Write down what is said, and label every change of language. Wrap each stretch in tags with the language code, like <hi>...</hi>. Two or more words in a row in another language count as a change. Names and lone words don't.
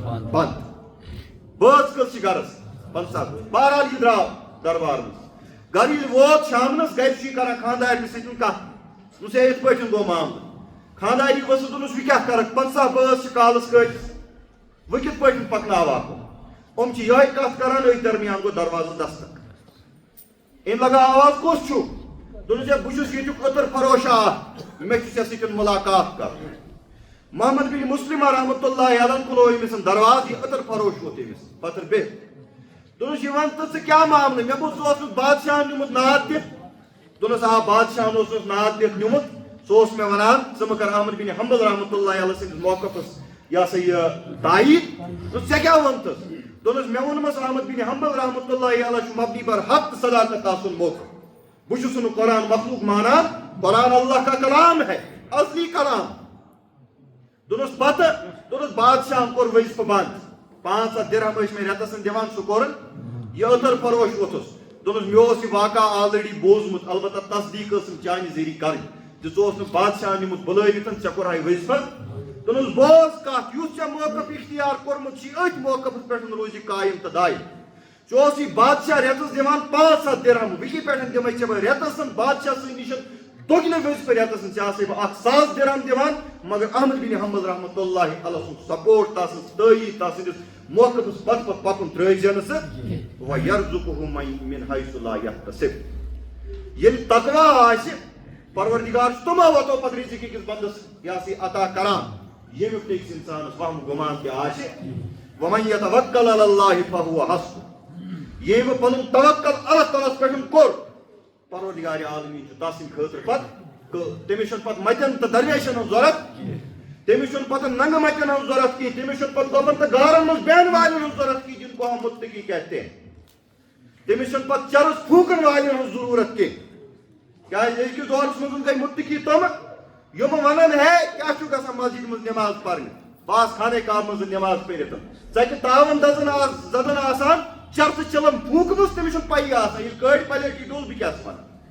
<ks>بنٛد بٲژ کٔژ چھِ گرس 50 بہرحال یہِ درٛاو دربار منٛز گرٕ ییٚلہِ ووت شامنس گرِ چھُ یہِ کران خاندارنہِ سۭتۍ کتھ دوٚپنَس ہے یِتھ پٲٹھۍ گوٚو معاملہٕ خانداری ؤژھٕس دوٚپنَس وۄنۍ کیٛاہ کرکھ 50 بٲژ چھِ کالس کٲلِس وۄنۍ کِتھ پٲٹھۍ پکناوہاکھ یِم چھِ یِہوے کتھ کران أتھۍ درمیان گوٚو دروازس دستک أمۍ لگاو آواز کُس چھُ دوٚپنَس ہے بہٕ چھُس ییٚتیُک عطر فروش اکھ مےٚ چھُ ژےٚ سۭتۍ مُلاقات کرُن محمد بن مسلمہ رحمۃ اللہ علیہ کھُلوو أمِس دروازٕ یہِ عطر فروش ووت أمِس پتہٕ بِہِتھ دوٚپنَس یہِ وَن تہٕ ژٕ کیٛاہ معاملہٕ مےٚ بوٗز ژٕ اوسُکھ بادشاہن نیوٗمُت ناد دِتھ دوٚپنَس آ بادشاہن اوسُس ناد دِتھ نیوٗمُت سُہ اوس مےٚ ونان ژٕ مہٕ کر احمد بن حنبل رحمۃ اللہ علیہ سٕنٛدِس موقفس یہِ ہسا یہِ تایید دوٚپُس ژےٚ کیٛاہ ووٚنتھس دوٚپنَس مےٚ ووٚنمَس احمد بن حنبل رحمۃ اللہ علیہ چھُ مبنی بر حق تہٕ صداقت آسُن موقف بہٕ چھُس نہٕ قرآن مخلوق مانان</ks> <ur>قرآن اللہ کا کلام ہے ازلی کلام</ur> <ks>دوٚپنَس پتہٕ دوٚپنَس بادشاہن کوٚر وظیفہٕ بنٛد 500 درہم ٲسۍ مےٚ رٮ۪تس دِوان سُہ کوٚرُن یہِ عطر فروش ووٚتھُس دوٚپنَس مےٚ اوس یہِ واقعہ آلریڈی بوٗزمُت البتہ تصدیٖق ٲسٕم چانہِ ذٔریعہٕ کرٕنۍ زِ ژٕ اوس نہٕ بادشاہن نیوٗمُت بُلٲوِتھ ژےٚ کوٚرہاے وظیفہٕ دوٚپنَس بوز کتھ یُس ژےٚ موقف اختیار کوٚرمُت چھُے أتھۍ موقفس پٮ۪ٹھ روزِ قایِم تہٕ دایِم ژےٚ اوسُے بادشاہ رٮ۪تس دِوان 500 درہم وٕنی پٮ۪ٹھ دِمے ژےٚ بہٕ رٮ۪تس بادشاہ سٕنٛدِ نِش دۄگنہٕ وظیفہٕ رٮ۪تس ژےٚ آسے بہٕ 1000 درہم دِوان مگر احمد بن حنبل رحمۃ اللہ علیہ سُنٛد سپورٹ تسٕنٛز تٲیید تسٕنٛدِس موقفس پتہٕ پتہٕ پکُن ترٲوزِ نہٕ ژٕ</ks> <ar>وَیَرزُقُہُ مِن حیثُ لا</ar> <ks>یحتسب ییٚلہِ تقوا آسہِ پروردگار چھُ تِمو وَتو پتہٕ رِزق أکِس بنٛدس یہِ ہسا یہِ عطا کران ییٚمیُک نہٕ أکِس اِنسانس وہم گُمان تہِ آسہِ</ks> <ar>وَمَن یَتَوَکَّل عَلَى اللہِ فَهُوَ حَسْبُهُ</ar> <ks>ییٚمۍ پنُن توکل اللہ تعالیٰ پٮ۪ٹھ کوٚر پروردگار عالمیٖن چھُ تس سٕنٛدِ خٲطرٕ پتہٕ تٔمِس چھُنہٕ پتہٕ متٮ۪ن تہٕ درویشن ہٕنٛز ضوٚرتھ تٔمِس چھُنہٕ پتہٕ ننگہٕ متٮ۪ن ہٕنٛز ضوٚرتھ کینٛہہ تٔمِس چھُنہٕ پتہٕ گۄبن تہٕ گارن منٛز بیٚہن والٮ۪ن ہٕنٛز ضوٚرتھ کینٛہہ</ks> <ur>جن کو ہم متقی کہتے ہیں</ur> <ks>تٔمِس چھُنہٕ پتہٕ چرس پھوٗکن والٮ۪ن ہٕنٛز ضروٗرت کینٛہہ کیٛازِ أزکِس دورس منٛز گٔے متقی تِم یِم ونان ہے کیٛاہ چھُ گژھان مسجد منٛز نٮ۪ماز پرنہِ بہٕ آسہٕ خانے کعبہٕ منٛز نٮ۪ماز پٔرِتھ ژَکہِ تاون زدن آسان چرسہٕ چلن پھوٗکمٕژ تٔمِس چھُنہٕ پَیی آسان ییٚلہِ کٔڑۍ پلیٹی ڈوٚل بہٕ کیٛاہ چھُس ونان</ks>